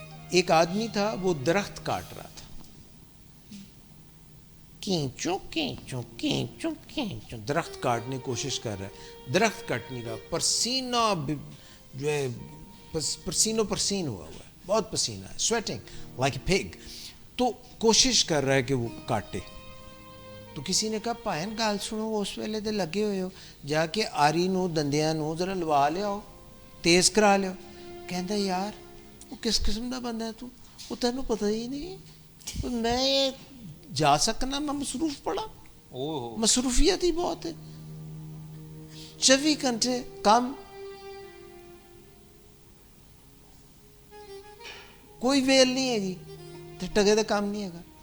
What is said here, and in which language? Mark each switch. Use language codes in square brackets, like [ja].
[ur] ایک آدمی تھا وہ درخت کاٹ رہا تھا، کینچو کینچو کینچو کینچو درخت کاٹنے کی کوشش کر رہا ہے، درخت کٹ نہیں رہا، پسینہ جو ہے پسینو پسین ہوا ہے، بہت پسینہ ہے، [en] Sweating like a pig. [ur] تو کوشش کر رہا ہے کہ وہ کاٹے. [pa] تو کسی نے کہا پائن گال سنو، اس ویلے تے لگے ہوئے ہو، جا کے آری نو دندیاں نو ذرا لوا لیاؤ، تیز کرا لیاؤ. کہندا یار وہ کس قسم دا بندہ ہے تو، وہ تینوں پتہ ہی نہیں، میں جا سکنا، میں مصروف پڑا، مصروفیت ہی بہت ہے، 24 گھنٹے کام، کوئی ویل نہیں ہے گی، ٹگے دا کام نہیں ہے گا.